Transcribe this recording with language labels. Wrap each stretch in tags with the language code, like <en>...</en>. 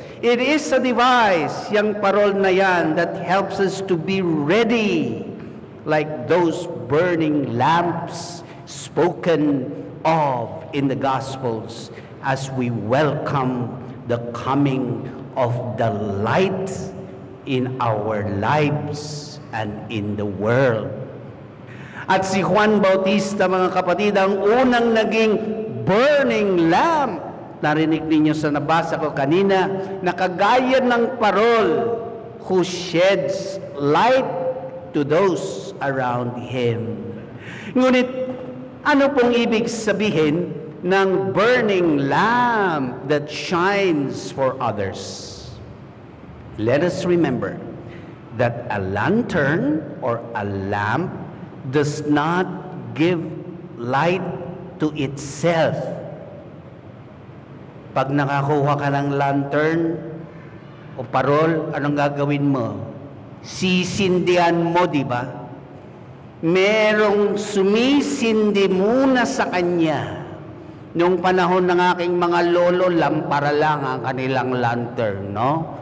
<en>It is a device,</en> <tl>yung parol na yan,</tl> <en>that helps us to be ready, like those burning lamps spoken of in the Gospels as we welcome the coming of the light in our lives and in the world.</en> <tl>At si Juan Bautista, mga kapatid, ang unang naging burning lamp. Narinig ninyo sa nabasa ko kanina, nakagaya ng parol</tl> <en>who sheds light to those around him.</en> <tl>Ngunit, ano pong ibig sabihin ng</tl> <en>burning lamp that shines for others? Let us remember that a lantern or a lamp does not give light to itself.</en> <tl>Pag nakakuha ka ng lantern o parol, anong gagawin mo? Sisindihan mo, di ba? Merong sumisindi muna sa kanya. Noong panahon ng aking mga lolo, lampara lang ang kanilang lantern, no?</tl>